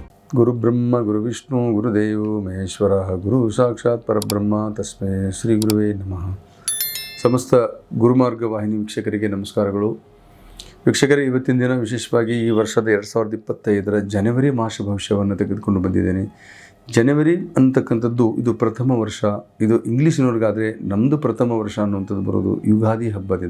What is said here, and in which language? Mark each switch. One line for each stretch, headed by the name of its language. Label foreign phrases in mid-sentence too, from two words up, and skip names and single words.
Sanskrit: ಗುರುಬ್ರಹ್ಮ ಗುರುವಿಷ್ಣು ಗುರುದೇವೋ ಮಹೇಶ್ವರ ಗುರು ಸಾಕ್ಷಾತ್ ಪರಬ್ರಹ್ಮ ತಸ್ಮೈ ಶ್ರೀ ಗುರುವೇ ನಮಃ.
Kannada: ಸಮಸ್ತ ಗುರುಮಾರ್ಗ ವಾಹಿನಿ ವೀಕ್ಷಕರಿಗೆ ನಮಸ್ಕಾರಗಳು. ವೀಕ್ಷಕರೇ, ಇವತ್ತಿನ ದಿನ ವಿಶೇಷವಾಗಿ ಈ ವರ್ಷದ 2025 ಜನವರಿ ಮಾಸ ಭವಿಷ್ಯವನ್ನು ತೆಗೆದುಕೊಂಡು ಬಂದಿದ್ದೇನೆ. ಜನವರಿ ಅಂತಕ್ಕಂಥದ್ದು ಇದು ಪ್ರಥಮ ವರ್ಷ. ಇದು ಇಂಗ್ಲೀಷಿನವ್ರಿಗಾದರೆ ನಮ್ಮದು ಪ್ರಥಮ ವರ್ಷ ಅನ್ನುವಂಥದ್ದು ಬರೋದು ಯುಗಾದಿ ಹಬ್ಬದಿಂದ.